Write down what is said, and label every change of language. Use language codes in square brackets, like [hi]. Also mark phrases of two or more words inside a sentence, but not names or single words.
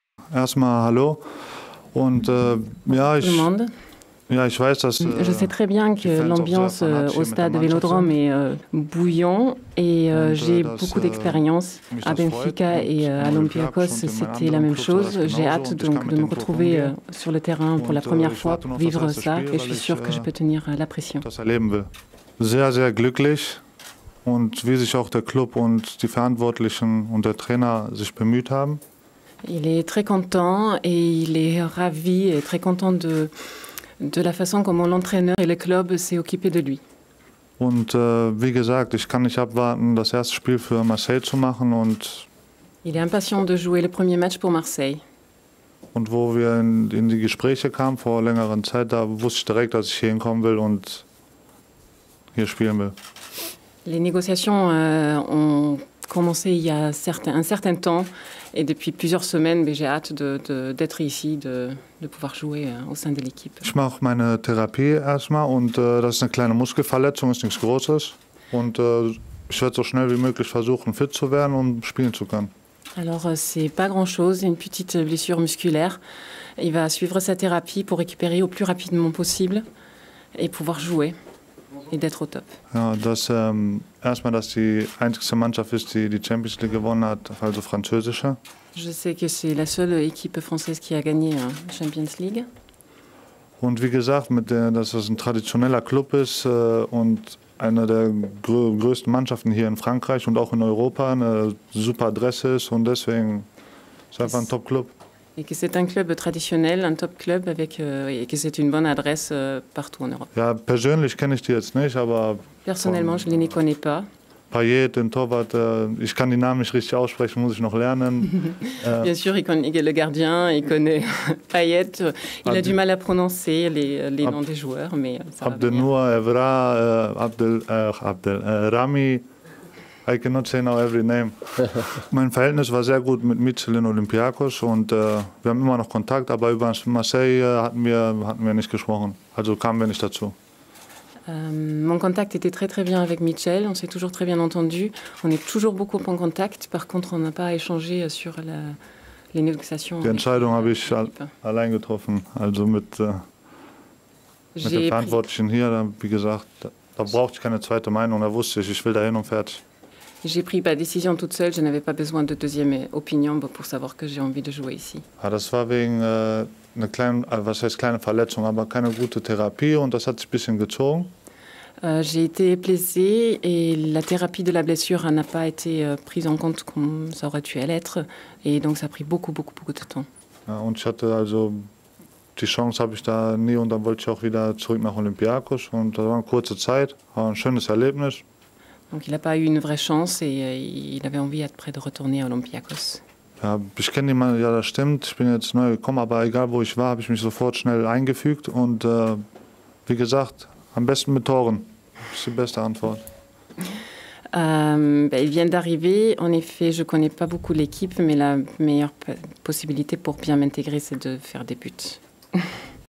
[de] erstmal hallo. Und ja, ich weiß, dass, [fr] je sais très bien que l'ambiance au stade Vélodrome est bouillant et j'ai beaucoup d'expérience. À Benfica et à Olympiakos, c'était la même chose. J'ai hâte donc de me retrouver sur le terrain pour la première fois pour vivre ça et je suis sûre que je peux tenir la pression. [de] Das erleben will. Sehr, sehr glücklich und wie sich auch der Club und die Verantwortlichen und der Trainer sich bemüht haben. [fr] Il est très content et il est ravi et très content de la façon comment l'entraîneur et le club s'est occupé de lui. [de] Und wie gesagt, ich kann nicht abwarten, das erste Spiel für Marseille zu machen und [fr] il est impatient de jouer le premier match pour Marseille. [de] Und wo wir in die Gespräche kamen vor längeren Zeit, da wusste ich direkt, dass ich hier hinkommen will und hier spielen will. [fr] Les négociations ont commencé il y a un certain temps et depuis plusieurs semaines, j'ai hâte d'être ici, de pouvoir jouer au sein de l'équipe. [de] Ich mache meine Therapie erstmal und das ist eine kleine Muskelverletzung, ist nichts Großes. Und ich werde so schnell wie möglich versuchen, fit zu werden, um spielen zu können. [fr] Alors, c'est pas grand-chose, une petite blessure musculaire. Il va suivre sa thérapie pour récupérer au plus rapidement possible et pouvoir jouer et d'être au top. [de] Ja, erstmal, dass die einzige Mannschaft ist, die die Champions League gewonnen hat, also französische. [fr] Je sais que c'est la seule équipe française qui a gagné la Champions League. [de] Und wie gesagt, dass das ein traditioneller Club ist und eine der größten Mannschaften hier in Frankreich und auch in Europa, eine super Adresse ist und deswegen ist es einfach ein Top-Club. [fr] Et que c'est un club traditionnel, un top club et que c'est une bonne adresse partout en Europe. [de] Ja, persönlich kenne ich die jetzt nicht, aber [fr] personnellement, je les connais pas. [de] Payet, den Torwart, ich kann die Namen nicht richtig aussprechen, muss ich noch lernen. [fr] Bien sûr, il connaît le gardien, il connaît Payet. Il a du mal à prononcer les noms des joueurs, mais ça va venir. [en] Abdenour, Evra, Rami, I cannot say now every name. [de] Mein Verhältnis war sehr gut mit Mitchell in Olympiakos und wir haben immer noch Kontakt, aber über Marseille hatten wir nicht gesprochen, also kamen wir nicht dazu. [fr] Mon contact était très très bien avec Mitchell, on s'est toujours très bien entendu, on est toujours beaucoup en contact, par contre on n'a pas échangé sur les négociations. [de] Die Entscheidung habe ich allein getroffen, also mit der Verantwortlichen hier, wie gesagt, da brauchte ich keine zweite Meinung, da wusste ich will dahin und fertig. [fr] J'ai pris ma décision toute seule, je n'avais pas besoin de deuxième opinion pour savoir que j'ai envie de jouer ici. [de] Ja, das war wegen eine kleine Verletzung, aber keine gute Therapie und das hat sich ein bisschen gezogen. [fr] J'ai été blessée et la thérapie de la blessure n'a pas été prise en compte comme ça aurait dû l'être et donc ça a pris beaucoup de temps. [de] Ja, und ich hatte also die Chance habe ich da nie und dann wollte ich auch wieder zurück nach Olympiakos und das war eine kurze Zeit, war ein schönes Erlebnis. [fr] Donc il n'a pas eu une vraie chance et il avait envie après de retourner à Olympiakos. [de] Ja, ich kenne jemanden, ja, das stimmt, ich bin jetzt neu gekommen, aber egal wo ich war, habe ich mich sofort schnell eingefügt und wie gesagt, am besten mit Toren. Das ist die beste Antwort. [fr] Il vient d'arriver. En effet, je ne connais pas beaucoup l'équipe, mais la meilleure possibilité pour bien m'intégrer, c'est de faire des buts.